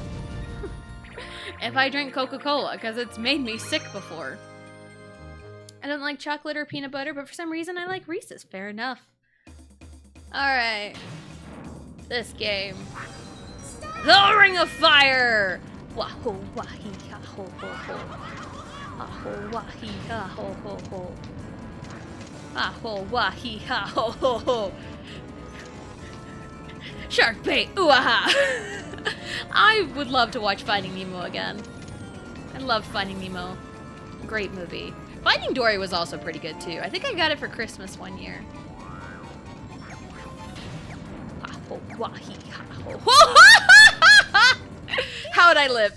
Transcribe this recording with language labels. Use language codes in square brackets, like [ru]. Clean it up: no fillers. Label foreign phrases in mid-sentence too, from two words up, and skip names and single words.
[en] If I drink Coca-Cola, because it's made me sick before. I don't like chocolate or peanut butter, but for some reason I like Reese's. Fair enough. Alright. This game. The Ring of Fire! Wahoo wahi ha ho ho ho. Aho wahi ha ho ho ho. Aho wahi ha ho ho ho. Shark bait! Ooh-aha! I would love to watch Finding Nemo again. I loved Finding Nemo. Great movie. Finding Dory was also pretty good too. I think I got it for Christmas one year. How'd I live?